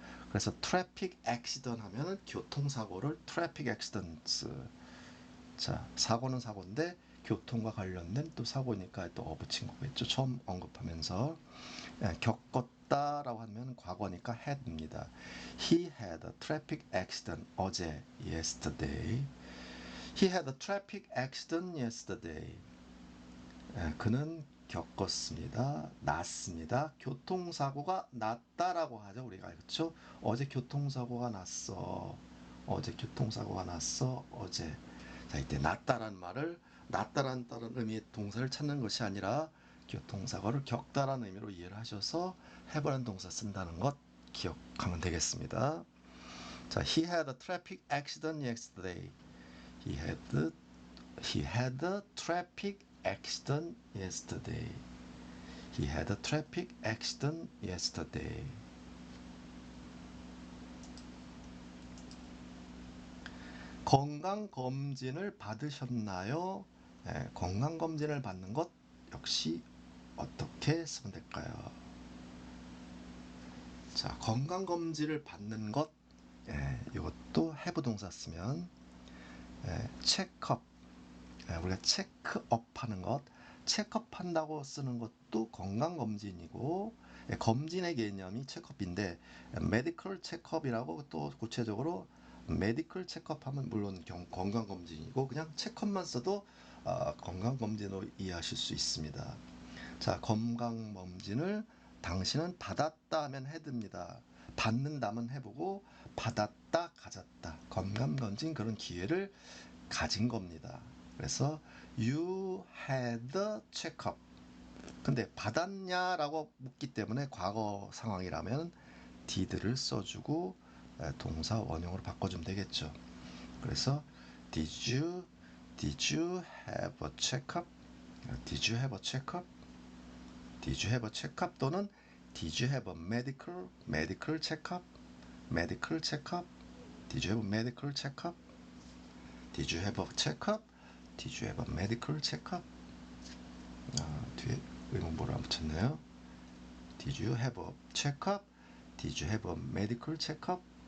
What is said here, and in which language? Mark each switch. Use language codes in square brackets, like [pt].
[ko] 그래서 트래픽 액시던 하면은 교통사고를 트래픽 액시던스. 자, 사고는 사고인데 교통과 관련된 또 사고니까 또 붙인 거겠죠. 처음 언급하면서 겪었다. 났다라고 하면 과거니까 had입니다. [en] He had a traffic accident 어제 yesterday. He had a traffic accident yesterday. [ko] 그는 겪었습니다. 났습니다. 교통사고가 났다라고 하죠. 우리가 그렇죠? 어제 교통사고가 났어. 어제 교통사고가 났어. 어제. 자, 이때 났다라는 말을 났다라는 다른 의미의 동사를 찾는 것이 아니라 교통사고를 겪다라는 의미로 이해를 하셔서 have라는 동사 쓴다는 것 기억하면 되겠습니다. [en] 자, he had a traffic accident yesterday. He had a traffic accident yesterday. He had a traffic accident yesterday. [ko] 건강검진을 받으셨나요? 건강검진을 받는 것 역시 어떻게 쓰면 될까요? 자, 건강검진을 받는 것, 이것도 have 동사 쓰면 체크업, 우리가 체크업 하는 것, 체크업 한다고 쓰는 것도 건강검진이고, 검진의 개념이 체크업인데 메디컬 체크업이라고 또 구체적으로 메디컬 체크업 하면 물론 건강검진이고 그냥 체크업만 써도 건강검진으로 이해하실 수 있습니다. 자, 건강검진을 당신은 받았다 하면 해듭니다. 받는다면 해보고 받았다 가졌다 건강검진 그런 기회를 가진 겁니다. [en] 그래서 you had a checkup. [ko] 근데 받았냐라고 묻기 때문에 과거 상황이라면 did를 써주고 동사 원형으로 바꿔주면 되겠죠. [en] 그래서 did you have a checkup? Did you have a checkup? Did you have a checkup? 또는 Did you have a medical checkup? Medical checkup? Did you have a medical checkup? Did you have a checkup? Did you have a medical checkup? [ko] 뒤에 의문보를 안 붙였네요. [en] Did you have a checkup? Did you have a medical checkup?